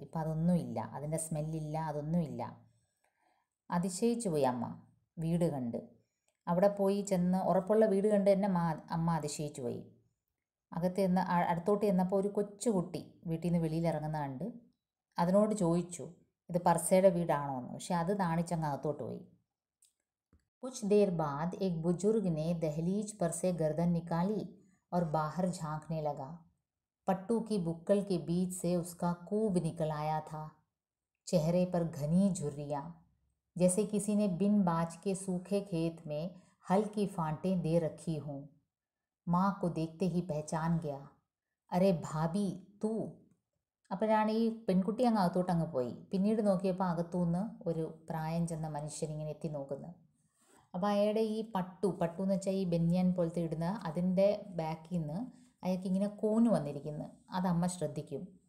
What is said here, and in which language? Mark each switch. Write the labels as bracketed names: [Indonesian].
[Malayalam] ഇപ്പോൾ അതൊന്നുമില്ല, അതിൻ്റെ സ്മെല്ലില്ല, അതൊന്നുമില്ല. അതിശയിച്ചു പോയി അമ്മ വീട് കണ്ട്. അവിടെ പോയി ചെന്ന് ഉറപ്പുള്ള വീട് കണ്ട് തന്നെ അമ്മ അതിശയിച്ചു പോയി. അകത്ത് ചെന്ന് അടുത്തോട്ട് ചെന്നപ്പോൾ ഒരു കൊച്ചുകുട്ടി വീട്ടിൽ നിന്ന് വെളിയിലിറങ്ങുന്ന കണ്ട് അതിനോട് ചോദിച്ചു ഇത് പർസയുടെ വീടാണോ എന്ന്. പക്ഷെ അത് നാണിച്ചങ്ങ് അകത്തോട്ട് പോയി. [Hindi] कुछ देर बाद एक बुजुर्ग ने दहलीज पर से गर्दन निकाली और बाहर झांकने लगा. पट्टू की बुक्कल के बीच से उसका कूब निकल आया था. चेहरे पर घनी झुर्रियाँ, जैसे किसी ने बिन बाज के सूखे खेत में हल की फांटें दे रखी हों. माँ को देखते ही पहचान गया. अरे भाभी तू. [Malayalam] അപ്പോഴാണ് ഈ പെൺകുട്ടി അങ്ങ് അകത്തോട്ടങ്ങ് പോയി. പിന്നീട് നോക്കിയപ്പോൾ അകത്തുനിന്ന് ഒരു പ്രായം ചെന്ന മനുഷ്യനിങ്ങനെ എത്തി നോക്കുന്നു. അപ്പോൾ അയാളുടെ ഈ പട്ടു എന്ന് വെച്ചാൽ ഈ ബനിയൻ പോലത്തെ ഇടുന്ന അതിൻ്റെ ബാക്കിൽ നിന്ന് അയാൾക്കിങ്ങനെ കൂന് വന്നിരിക്കുന്നു. അതമ്മ ശ്രദ്ധിക്കും.